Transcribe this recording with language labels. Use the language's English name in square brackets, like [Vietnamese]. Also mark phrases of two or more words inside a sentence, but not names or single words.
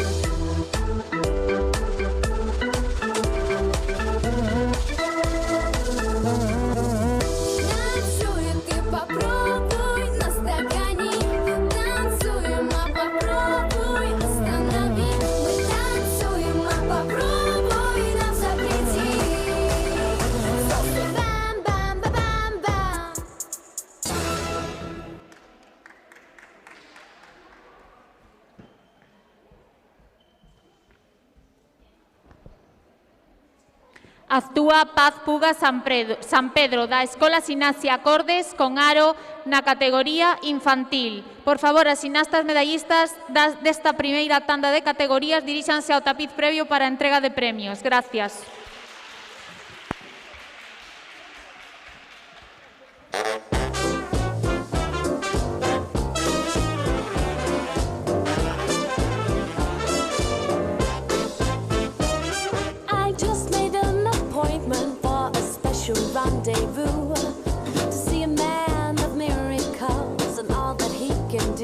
[Russian] Танцуй, ты попробуй, настагани. Танцуем, а попробуй, останови. Мы танцуем, а попробуй, нам запрети. Бам-бам-ба-бам-бам. [Galician] Actúa Paz Puga San Pedro da Escola Ximnasia Acordes con aro na categoría infantil. Por favor, as ximnastas medallistas desta primeira tanda de categorías diríxanse ao tapiz previo para a entrega de premios. Gracias. [English] I just made an appointment for a special rendezvous to see a man of miracles and all that he can do.